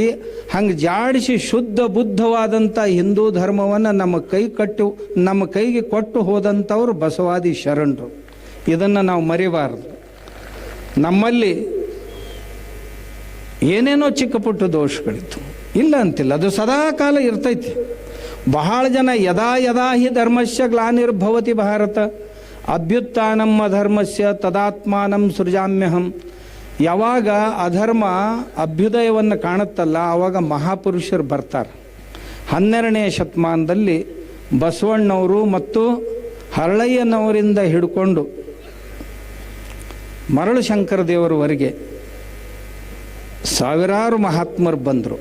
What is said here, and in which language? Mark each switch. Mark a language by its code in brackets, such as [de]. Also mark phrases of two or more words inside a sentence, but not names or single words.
[kn] ಹಂಗೆ ಜಾಡಿಸಿ ಶುದ್ಧ ಬುದ್ಧವಾದಂಥ ಹಿಂದೂ ಧರ್ಮವನ್ನು ನಮ್ಮ ಕೈಗೆ ಕೊಟ್ಟು ಹೋದಂಥವ್ರು ಬಸವಾದಿ ಶರಣರು. ಇದನ್ನು ನಾವು ಮರಿಬಾರದು. ನಮ್ಮಲ್ಲಿ ಏನೇನೋ ಚಿಕ್ಕ ಪುಟ್ಟ ದೋಷಗಳಿತ್ತು, ಇಲ್ಲ ಅಂತಿಲ್ಲ, ಅದು ಸದಾ ಕಾಲ ಇರ್ತೈತಿ. ಬಹಳ ಜನ [sa] ಯದಾ ಯದಾ ಹಿ ಧರ್ಮಸ್ಯ ಗ್ಲಾನಿರ್ಭವತಿ ಭಾರತ ಅಭ್ಯುತ್ಥಾನಂ ಅಧರ್ಮಸ್ಯ ತದಾತ್ಮಾನಂ ಸೃಜಾಮ್ಯಹಂ. [kn] ಯಾವಾಗ ಅಧರ್ಮ ಅಭ್ಯುದಯವನ್ನು ಕಾಣುತ್ತಲ್ಲ ಆವಾಗ ಮಹಾಪುರುಷರು ಬರ್ತಾರೆ. 12ನೇ ಶತಮಾನದಲ್ಲಿ ಬಸವಣ್ಣವರು ಮತ್ತು ಹರಳಯ್ಯನವರಿಂದ ಹಿಡ್ಕೊಂಡು ಮರಳು ಶಂಕರ ದೇವರವರೆಗೆ ಸಾವಿರಾರು ಮಹಾತ್ಮರು ಬಂದರು.